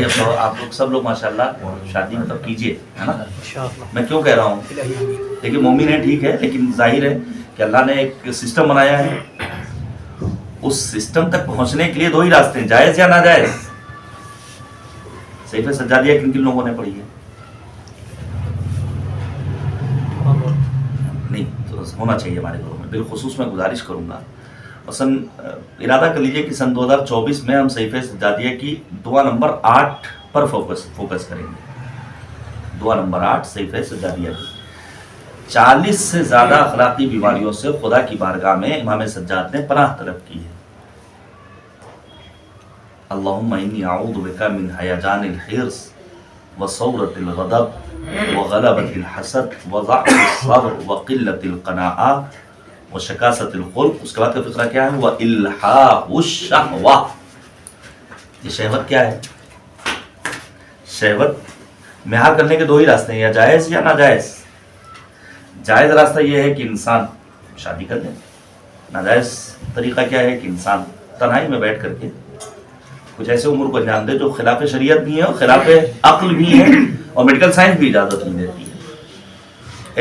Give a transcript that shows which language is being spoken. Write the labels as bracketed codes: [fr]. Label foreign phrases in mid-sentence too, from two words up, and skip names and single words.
[ur] آپ لوگ سب لوگ ماشاءاللہ شادی مطلب کیجئے، ہے نا. میں کیوں کہہ رہا ہوں؟ دیکھیے مومن ہے ٹھیک ہے، لیکن ظاہر ہے کہ اللہ نے ایک سسٹم بنایا ہے. اس سسٹم تک پہنچنے کے لیے 2 ہی راستے ہیں، جائز یا ناجائز. صحیفہ سجادیہ کن کن لوگوں نے پڑھی ہے? نہیں، تو ہونا چاہیے ہمارے گھروں میں. بالخصوص میں گزارش کروں گا، اور ارادہ کر لیجیے کہ سن 2024 میں ہم صحیفہ سجادیہ کی دعا نمبر 8 پر فوکس کریں گے. دعا نمبر 8 صحیفہ سجادیہ کی 40 سے زیادہ اخلاقی بیماریوں سے خدا کی بارگاہ میں امام سجاد نے پناہ طلب کی ہے. [ar] اللهم إني أعوذ بك من هيجان الحرص و سورة الغضب و غلبة الحسد و ضعف الصبر و قلة القناعة و شكاسة الخلق. [ur] اس کے بعد کا فقرہ کیا ہے? [ar] و إلحاح الشهوة. [ur] یہ شہوت کیا ہے? شہوت مہار کرنے کے دو ہی راستے ہیں، یا جائز یا ناجائز. جائز راستہ یہ ہے کہ انسان شادی کر لے، ناجائز طریقہ کیا ہے کہ انسان تنہائی میں بیٹھ کر کے کچھ ایسے عمر کو انجام دے جو خلاف شریعت بھی ہے اور خلاف عقل بھی ہے اور [en] medical science [ur] بھی اجازت نہیں دیتی ہے.